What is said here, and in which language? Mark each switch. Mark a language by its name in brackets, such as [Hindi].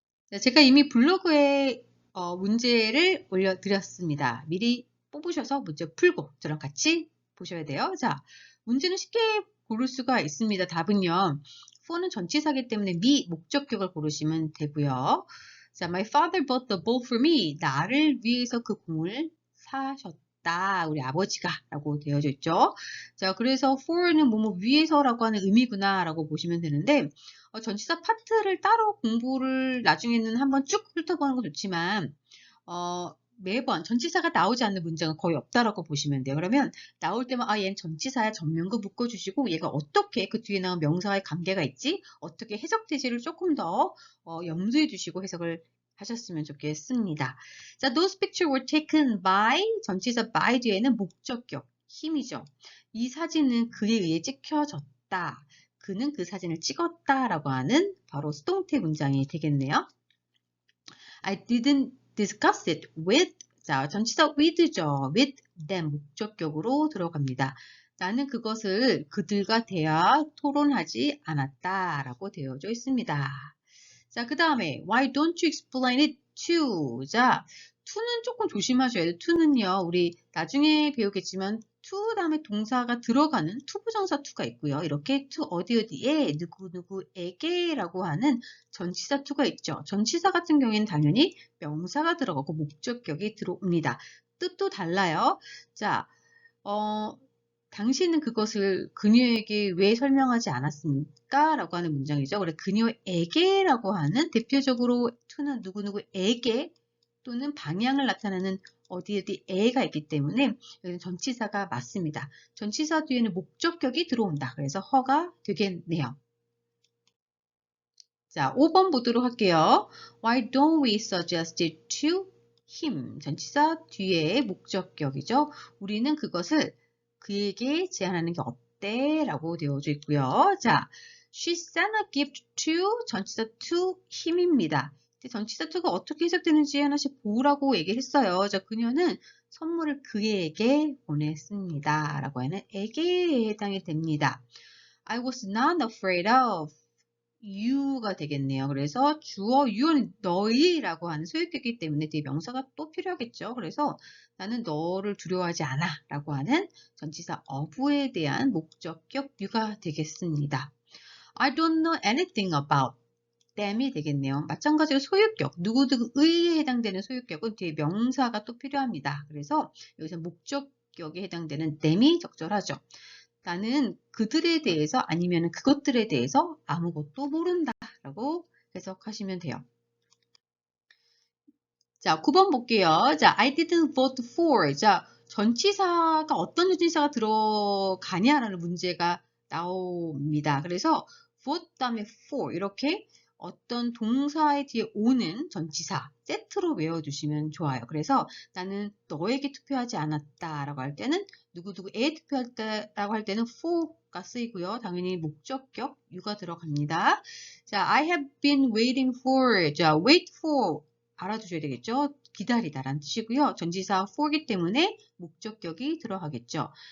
[Korean] 자, 제가 이미 블로그에 문제를 올려드렸습니다. 미리 뽑으셔서 문제 풀고 저랑 같이 보셔야 돼요. 자, 문제는 쉽게 고를 수가 있습니다. 답은요. for는 전치사기 때문에 목적격을 고르시면 되고요. [English] 자, my father bought the ball for me. [Korean] 나를 위해서 그 공을 사셨다. 우리 아버지가 라고 되어져 있죠. 자, 그래서 for는 뭐뭐 위해서라고 하는 의미구나 라고 보시면 되는데 전치사 파트를 따로 공부를 나중에는 한번 쭉 훑어보는 건 좋지만 매번 전치사가 나오지 않는 문장은 거의 없다라고 보시면 돼요. 그러면 나올 때만 얘는 전치사야 전명구 묶어주시고 얘가 어떻게 그 뒤에 나온 명사와의 관계가 있지? 어떻게 해석되지를 조금 더 염두에 두시고 해석을 하셨으면 좋겠습니다. [English] 자, those pictures were taken by 전치사 by 뒤에는 목적격 힘이죠. 이 사진은 그에 의해 찍혀졌다. 그는 그 사진을 찍었다라고 하는 바로 수동태 문장이 되겠네요. I didn't discuss it with, 자, 전치사 with죠. with [Korean] them 목적격으로 들어갑니다. 나는 그것을 그들과 대화, 토론하지 않았다 라고 되어져 있습니다. [English] 자, 그 다음에 why don't you explain it to? [Korean] 자, to는 조금 조심하셔야 돼요. to는요, 우리 나중에 배우겠지만 to 다음에 동사가 들어가는 투부정사 to가 있고요. 이렇게 to 어디에 누구누구에게 라고 하는 전치사 to가 있죠. 전치사 같은 경우에는 당연히 명사가 들어가고 목적격이 들어옵니다. 뜻도 달라요. 자, 당신은 그것을 그녀에게 왜 설명하지 않았습니까? 라고 하는 문장이죠. 그래서 그녀에게 라고 하는 대표적으로 to는 누구누구에게 또는 방향을 나타내는 어디에가 있기 때문에 여기는 전치사가 맞습니다. 전치사 뒤에는 목적격이 들어온다. 그래서 허가 되겠네요. 자, 5번 보도록 할게요. [English] Why don't we suggest it to him? [Korean] 전치사 뒤에 목적격이죠. 우리는 그것을 그에게 제안하는 게 어때? 라고 되어져 있고요. [English] 자, she sent a gift to 전치사 to him입니다. [Korean] 전치사 to가 어떻게 해석되는지 하나씩 보라고 얘기를 했어요. 자, 그녀는 선물을 그에게 보냈습니다. 라고 하는 에게에 해당이 됩니다. [English] I was not afraid of you 가 되겠네요. [Korean] 그래서 주어 you는 너희라고 하는 소유격이기 때문에 뒤에 명사가 또 필요하겠죠. 그래서 나는 너를 두려워하지 않아 라고 하는 전치사 of에 대한 목적격 you가 되겠습니다. [English] I don't know anything about them 이 되겠네요. [Korean] 마찬가지로 소유격, 누구누구의에 해당되는 소유격은 뒤에 명사가 또 필요합니다. 그래서 여기서 목적격에 해당되는 them이 적절하죠. 나는 그들에 대해서 아니면 그것들에 대해서 아무것도 모른다 라고 해석하시면 돼요. 자, 9번 볼게요. 자, I didn't vote for. 자, 전치사가 어떤 전치사가 들어가냐라는 문제가 나옵니다. 그래서 vote 다음에 for 이렇게 어떤 동사의 뒤에 오는 전치사 세트로 외워두시면 좋아요. 그래서 나는 너에게 투표하지 않았다라고 할 때는 누구누구에 투표했다라고 할 때는 for가 쓰이고요. 당연히 목적격 you가 들어갑니다. [English] 자, I have been waiting for. [Korean] 자, wait for 알아두셔야 되겠죠. 기다리다라는 뜻이고요. 전치사 for이기 때문에 목적격이 들어가겠죠.